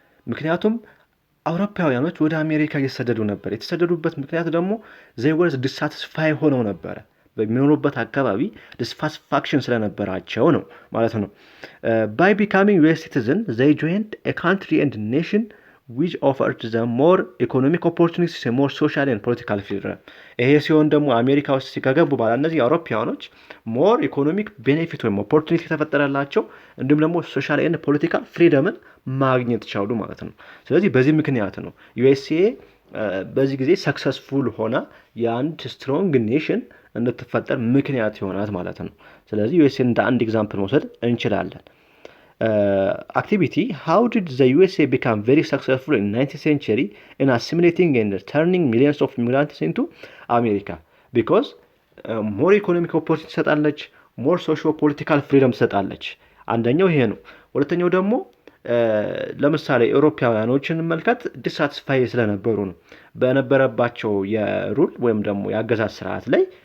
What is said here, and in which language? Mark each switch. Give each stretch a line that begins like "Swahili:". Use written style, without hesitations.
Amharic: ምክንያቱም አውሮፓውያኖች ወደ አሜሪካ እየተሰደዱ ነበር። የተሰደዱበት ምክንያት ደግሞ
English: they were dissatisfied
Amharic: ሆነው ነበረ። በሚኖሩበት አካባቢ ዲስሳቲስፋክሽን ስለነበራቸው ነው ማለት ነው።
English: By becoming US citizen, they joined a country and nation which offered them more economic opportunities, more social and political freedom.
Amharic: ይሄ ሲሆን ደግሞ አሜሪካ ውስጥ ሲከገቡ በኋላ እነዚህ አውሮፓውያኖች ሞር ኢኮኖሚክ ቤኔፊት ወይም ኦፖርቹኒቲ የተፈጠረላቸው እንዲሁም ደግሞ ሶሻል ኤንድ ፖለቲካል ፍሪደምን ማግኘት ቻሉ ማለት ነው። ስለዚህ በዚህ ምክንያት ነው ዩኤስኤ በዚህ ጊዜ ሰክሰስፉል ሆና የአንድ ስትሮንግ ኔሽን እንድትፈጠር ምክንያት ይሆናት ማለት ነው። ስለዚህ ዩኤስኤ እንደ አንድ ኤግዛምፕል መውሰድ እንችላለን።
English: Activity, how did the USA become very successful in 19th century in assimilating and turning millions of immigrants into America? Because more economic opportunity
Amharic: ትሰጣለች፣
English: more socio political freedom
Amharic: ትሰጣለች። አንደኛው ይሄ ነው። ሁለተኛው ደግሞ ለምሳሌ አውሮፓውያኖችን መልከት ዲሳቲስፋይ ስለነበሩ ነው። በነበረባቸው የሩል ወይም ደግሞ የአገዛዝ ስርዓት ላይ